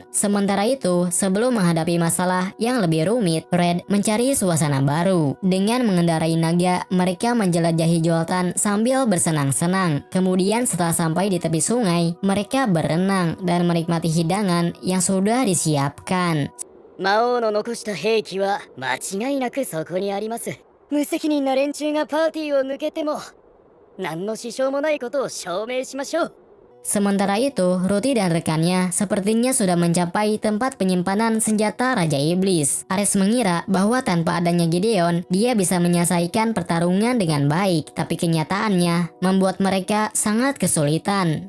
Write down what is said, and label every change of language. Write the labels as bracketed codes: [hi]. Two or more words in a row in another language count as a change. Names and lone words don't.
[id] Sementara itu, sebelum menghadapi masalah yang lebih rumit, Red mencari suasana baru. Dengan mengendarai naga, mereka menjelajahi Joltan sambil bersenang-senang. Kemudian setelah sampai di tepi sungai, mereka berenang dan menikmati hidangan yang sudah disiapkan. [ja] 魔王の残した兵器は間違いなくそこにあります。無責任な連中がパーティーを抜けても何の支障もないことを証明しましょう。 [id] Sementara itu, Ruti dan rekannya sepertinya sudah mencapai tempat penyimpanan senjata Raja Iblis. Ares mengira bahwa tanpa adanya Gideon, dia bisa menyelesaikan pertarungan dengan baik. Tapi kenyataannya membuat mereka sangat kesulitan.